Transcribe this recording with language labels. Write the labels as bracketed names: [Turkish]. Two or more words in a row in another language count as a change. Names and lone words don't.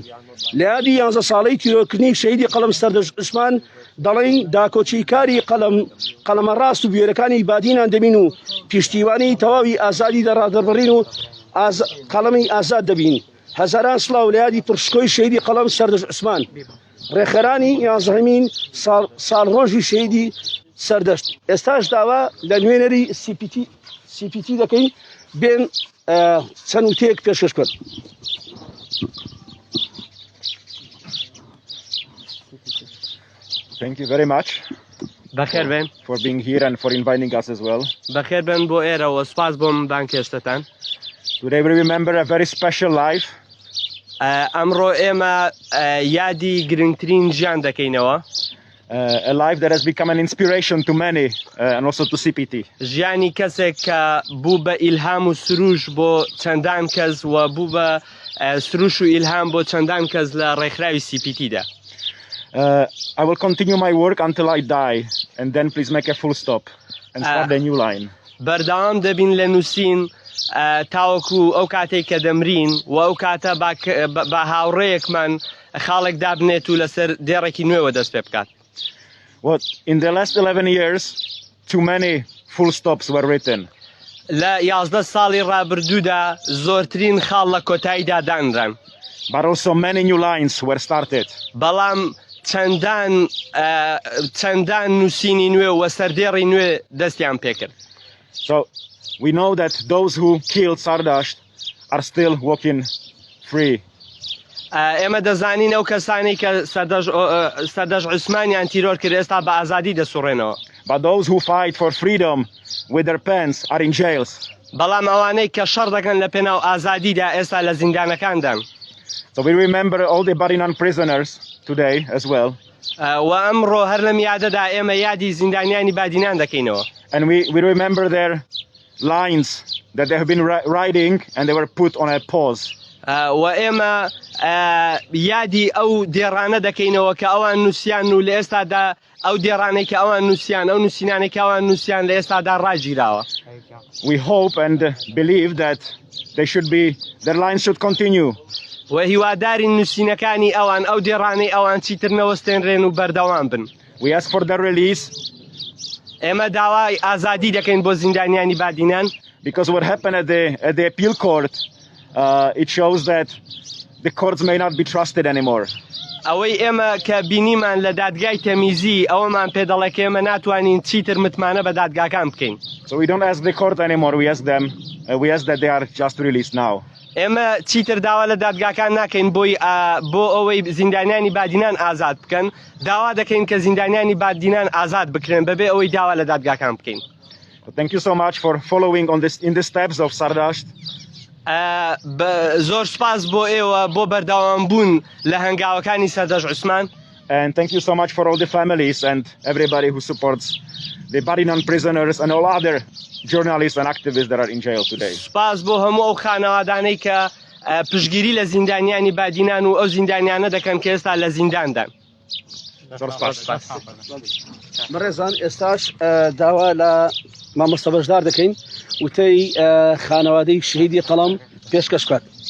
[Central Kurdish] لە یادی 11 ساڵەی تیرۆرکردنی شەهیدی قەڵەم سەردەژ عوسمان دەڵێن داکۆچیکاری قەڵەمە ڕاست و بێرەکانی بادینان دەبین و پیشتیوانی تەواوی ئازادی دەڕادەبڕین و قەڵەمی ئازاد دەبین. هەزاران سڵاو لە یادی پرشکۆی شەهیدی قەڵەم سەردەژ عوسمان. ڕێخەرانی 11مین ساڵڕۆژی شەهیدی سەردەشت. ئێستاش داوا لە نوێنەری CPT دەکەین بێن چەند وتەیەک پێشکەش بکەن. [English] Thank you very much [Central Kurdish] بەخێر بێن [English] for being here and for inviting us as well. [Central Kurdish] بەخێر بێن بۆ ئێرەوە سپاس بۆم دانکێشتتان. [English] Today we remember a very special life. [Central Kurdish] ئەمڕۆ ئێمە یادی گرنگترین ژیان دەکەینەوە. [English] A life that has become an inspiration to many and also to CPT. [Central Kurdish] ژیانی کەسێک کە بوو بە ئیلهام و سروش بۆ چەندان کەس و بوو بە سروش و ئیلهام بۆ چەندان کەس لە ڕێکخراوی CPTدا. [English] I will continue my work until I die and then please make a full stop and start a new line. [Central Kurdish] بەردەوام دەبین لە نووسین تاوەکو ئەو کاتێک کە دەمرین و ئەو کاتە بە هاوڕێیەکمان خاڵێک دابنێت و لەسەر دێڕێکی نوێوە دەست پێ بکات. [English] What in the last 11 years too many full stops were written. [Central Kurdish] لە 11 ساڵی ڕابردوودا زۆرترین خاڵ لە کۆتاییدا دانران. [English] But also many new lines were started. [Central Kurdish] بەڵام چەندان نووسینی نوێ و سەردێڕی نوێ دەستیان پێکرد. [English] So we know that those who killed Sardasht are still walking free. [Central Kurdish] ئێمە دەزانین ئەو کەسانی کە سەردەژ عوسمانیان تیرۆر کرد ئێستا بە ئازادی دەسوڕێنەوە. [English] But those who fight for freedom with their pens are in jails. [Central Kurdish] بەڵام ئەوانەی کە شەڕ دەکەن لە پێناو ئازادیدا ئێستا لە زیندانەکاندان. [English] So we remember all the Barinan prisoners today as well. [Central Kurdish] و ئەمڕۆ هەر لەم یادەدا ئێمە یادی زیندانیانی بادینان دەکەینەوە. [English] And we remember their lines that they have been writing and they were put on a pause. [Central Kurdish] و ئێمە یادی ئەو دێڕانە دەکەینەوە کە ئەوان نووسیان و لە ئێستادا ئەو دێڕانەی کە ئەوان نووسیان ئەو نووسینانێک کە ئەوان نووسیان لە ئێستادا ڕاگیراوە. [English] We hope and believe that their lines should continue. [Central Kurdish] و هیواداری نووسینەکانی ئەوان ئەو دێڕانەی ئەوان چیتر نەوەستێنرێن و بەردەوام بن. [English] We ask for their release. [Central Kurdish] ئێمە داوای ئازادی دەکەین بۆ زیندانیانی بادینان. [English] Because what happened at the appeal court it shows that the courts may not be trusted anymore. [Central Kurdish] ئەوەی ئێمە کە بینیمان لە دادگای تەمیزی ئەوەمان پێ دەڵێ کە ئێمە ناتوانین چیتر متمانە بە دادگاکان بکەین. [English] So we don't ask the court anymore. We ask that they are just released now. [Central Kurdish] ئێمە چیتر داوا لە دادگاکان ناکەین بۆ ئەوەی زیندانیانی بادینان ئازاد بکەن، داوا دەکەین کە زیندانیانی بادینان ئازاد بکرێن بەبێ ئەوەی داوا لە دادگاکان بکەین. [English] Thank you so much for following in the steps of Sardasht. [Central Kurdish] زۆر سپاس بۆ ئێوە بۆ بەرداوامبوون لە هەنگاوەکانی سەردەژ عوسمان. [English] And thank you so much for all the families and everybody who supports the Badinan prisoners and all other journalists and activists that are in jail today. [Central Kurdish] سپاس بۆ هەموو ئەو خانەوادانەی کە پشتگیری لە زیندانیانی بادینان و ئەو زیندانیانە دەکەن کە ئێستا لە زینداندان. بەڕێزان ئێستاش داوا لە مامۆستا بەشدار دەکەین وتەی خانەوادەی شەهیدی قەڵەم پێشکەش بکات.